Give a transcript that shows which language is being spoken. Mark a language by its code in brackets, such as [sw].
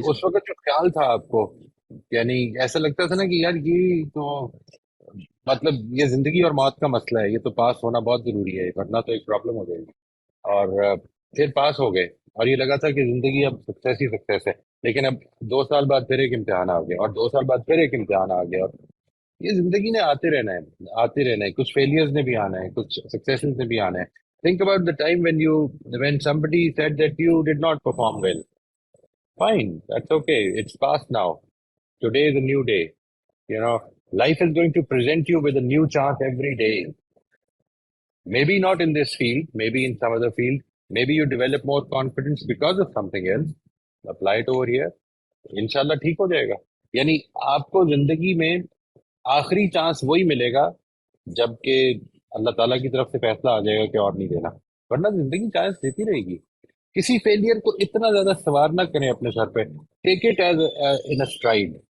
[hi] तो उस वक्त जो ख्याल था आपको, यानी ऐसा लगता था ना कि यार ये तो मतलब ये जिंदगी और मौत का मसला है, ये तो पास होना बहुत जरूरी है, वरना तो एक प्रॉब्लम हो जाएगी। और फिर पास हो गए और ये लगा था कि जिंदगी अब सक्सेस ही सक्सेस है। लेकिन अब 2 साल बाद फिर एक इम्तिहान आ गया, और 2 साल बाद फिर एक इम्तिहान आ गया, और ये जिंदगी ने आते रहना है, आते रहना है। कुछ फेलियर्स ने भी आना है, कुछ सक्सेसेस ने भी आना है। [en] Think about the time when somebody said that you did not perform well. Fine, that's okay. It's past now. Today is a new day. You know, life is going to present you with a new chance every day. Maybe not in this field, maybe in some other field. Maybe you develop more confidence because of something else. Apply it over here. [hi] इंशाल्लाह ठीक हो जाएगा। यानी आपको जिंदगी में आखिरी chance वही मिलेगा जबकि अल्लाह ताला की तरफ से फैसला आ जाएगा कि और नहीं देना, वरना जिंदगी चांस देती रहेगी। किसी फेलियर को इतना ज्यादा सवार ना करें अपने सर पे। [en] Take it as in a stride.